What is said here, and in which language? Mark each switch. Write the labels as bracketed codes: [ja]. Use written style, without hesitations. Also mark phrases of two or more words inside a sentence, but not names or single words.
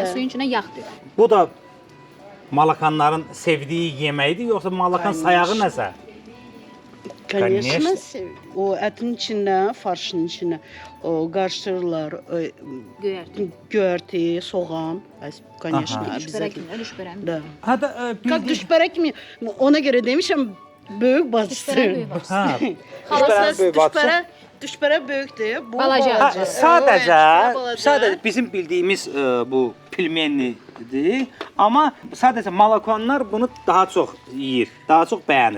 [az] Nə? suyun içinə yağ tökdü. Bu da Malakanların sevdiyi yeməkdir, yoxsa Malakan sayağı nəsə? Конечно, o ətin içində, farşın içində o qarışdırırlar. Göyərti. Göyərti, soğan, [ru] конечно, [az] Düşbərək [ru] обязательно. [az] mi? Düşbərək mi? [ru] Da. [az] Hətta Как düşbərək mi? Ona görə demişəm böyük bacısı. Düşbərək böyük bacısı. Hə. Xalasız böyük bacısı. düşbərə böyükdür. Bu Balaca. Ha, balaca. sadəcə bizim bildiyimiz bu pilmenlidir. Amma sadəcə Malakanlar bunu daha çox yeyir, daha çox bəyənir.